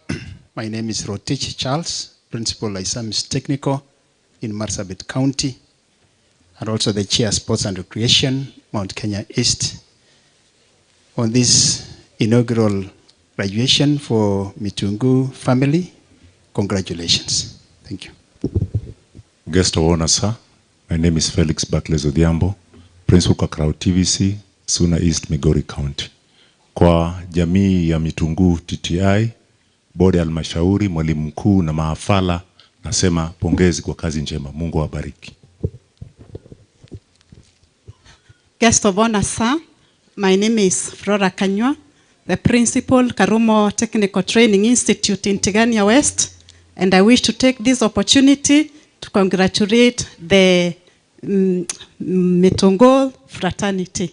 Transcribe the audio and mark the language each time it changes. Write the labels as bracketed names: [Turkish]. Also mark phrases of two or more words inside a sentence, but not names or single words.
[English] My name is Rotich Charles, Principal Lysamis Technical in Marsabit County, and also the Chair Sports and Recreation, Mount Kenya East. On this inaugural graduation for MITUNGUU family, congratulations. Thank you. Guest of honor, sir, my name is Felix Barclays Odhiambo, Principal Kakarau TVC, Suna East, Migori County. [Swahili] Kwa jamii ya MITUNGUU TTI, bodi ya halmashauri, mwalimu mkuu na maafala, nasema pongezi kwa kazi njema. Mungu awabariki. [English] Guest of honor, sir, my name is Flora Kanywa, the Principal, Karumo Technical Training Institute in Tigania West, and I wish to take this opportunity to congratulate the MITUNGUU fraternity.